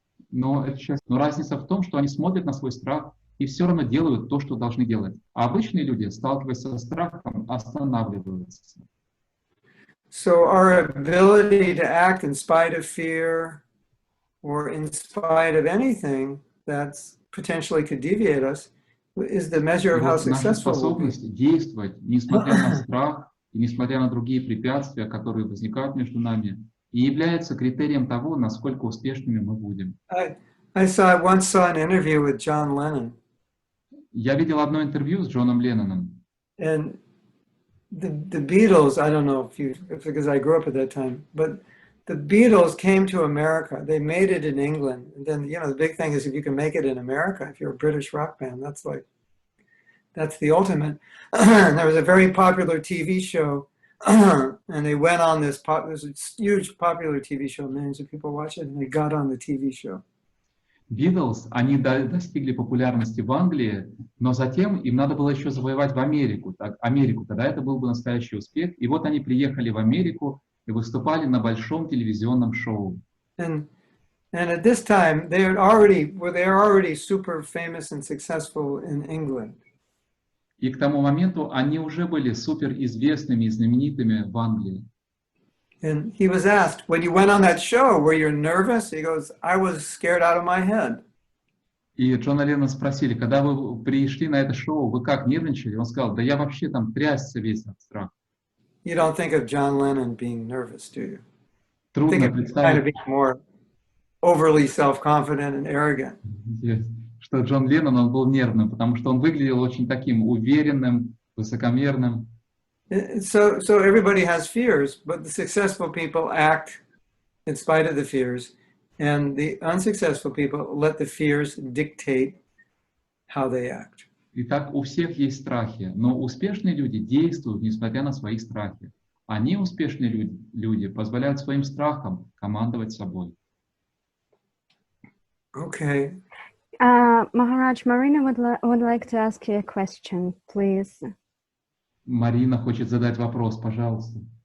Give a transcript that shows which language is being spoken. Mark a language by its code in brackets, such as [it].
[ru] Но разница в том, что они смотрят на свой страх и все равно делают то, что должны делать. А обычные люди, сталкиваясь со страхом, останавливаются. [en] So our ability to act in spite of fear or in spite of anything that's potentially could deviate us is the measure of how successful we'll be. [ru] Наша способность действовать, несмотря на страх и несмотря на другие препятствия, которые возникают между нами, и является критерием того, насколько успешными мы будем. [en] I once saw an interview with John Lennon. [ru] Я видел одно интервью с Джоном Ленноном. [en] And the Beatles, I don't know because I grew up at that time, but the Beatles came to America. They made it in England. And then, the big thing is if you can make it in America, if you're a British rock band, that's the ultimate. And there was a very popular TV show. And they went on there's a huge popular TV show, millions of people watch it, and they got on the TV show. [ru] Beatles, они достигли популярности в Англии, но затем им надо было еще завоевать Америку, тогда это был бы настоящий успех. И вот они приехали в Америку и выступали на большом телевизионном шоу. [en] And at this time, they were already super famous and successful in England. [ru] И к тому моменту они уже были суперизвестными и знаменитыми в Англии. [en] And he was asked, when you went on that show, were you nervous? He goes, I was scared out of my head. [ru] И Джона Леннона спросили, когда вы пришли на это шоу, вы как, нервничали? Он сказал, да я вообще там трясся весь от страха. [en] You don't think of John Lennon being nervous, do you? [ru] Трудно [en] Think of him kind of being more overly self-confident and arrogant. [ru] что Джон Леннон, он был нервным, потому что он выглядел очень таким уверенным, высокомерным. [en] So everybody has fears, but the successful people act in spite of the fears, and the unsuccessful people let the fears dictate how they act. [ru] Итак, у всех есть страхи, но успешные люди действуют, несмотря на свои страхи. А неуспешные люди позволяют своим страхам командовать собой. [en] Okay. Maharaj, Marina would like to ask you a question, please. [ru] Марина хочет задать вопрос, пожалуйста.